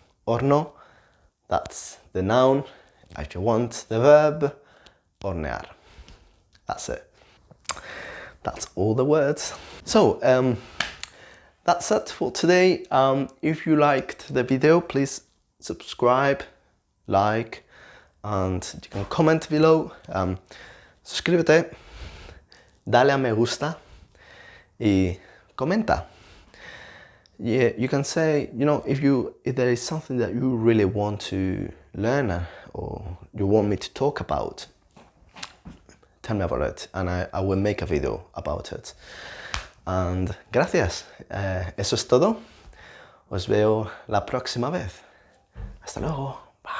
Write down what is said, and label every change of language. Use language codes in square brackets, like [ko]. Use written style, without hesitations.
[en] Horno, that's the noun. If you want the verb, hornear. That's it. That's all the words. So that's it for today. If you liked the video, please subscribe, like, and you can comment below. [es] Suscríbete, dale a me gusta y comenta. [en] Yeah, you can say, you know, if there is something that you really want to learn or you want me to talk about, tell me about it and I will make a video about it. And [es] gracias. Eso es todo. Os veo la próxima vez. Hasta luego.